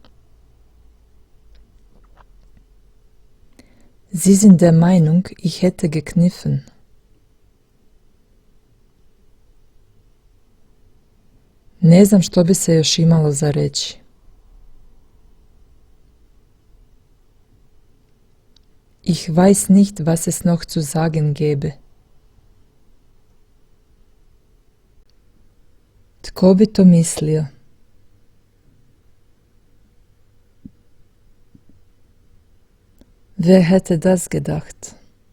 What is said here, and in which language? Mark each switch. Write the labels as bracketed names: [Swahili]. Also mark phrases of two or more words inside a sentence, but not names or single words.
[German] Sie sind der Meinung, ich hätte gekniffen. [Croatian] Ne znam što bi se još imalo za reći. [German] Ich weiß nicht, was es noch zu sagen gäbe. [Croatian] Tko bi to mislio? [German] Wer hätte das gedacht?